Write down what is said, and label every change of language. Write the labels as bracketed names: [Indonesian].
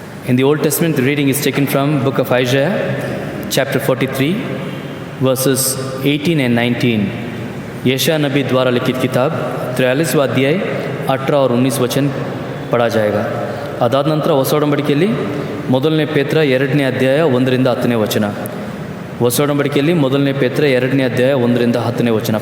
[English] In the Old Testament, the reading is taken from book of Isaiah, chapter 43, verses 18 and 19. [Hindi] यशायाह नबी द्वारा लिखित किताब 43वां अध्याय 18 और 19 वचन पढ़ा जाएगा. [Kannada] ಅದಾದ ನಂತರ ಹೊಸ ಒಡಂಬಡಿಕೆಯಲ್ಲಿ ಮೊದಲನೇ ಪೇತ್ರ 2ನೇ ಅಧ್ಯಾಯ 1ರಿಂದ 10ನೇ ವಚನ. ಹೊಸ ಒಡಂಬಡಿಕೆಯಲ್ಲಿ ಮೊದಲನೇ ಪೇತ್ರ 2ನೇ ಅಧ್ಯಾಯ 1ರಿಂದ 10ನೇ ವಚನ.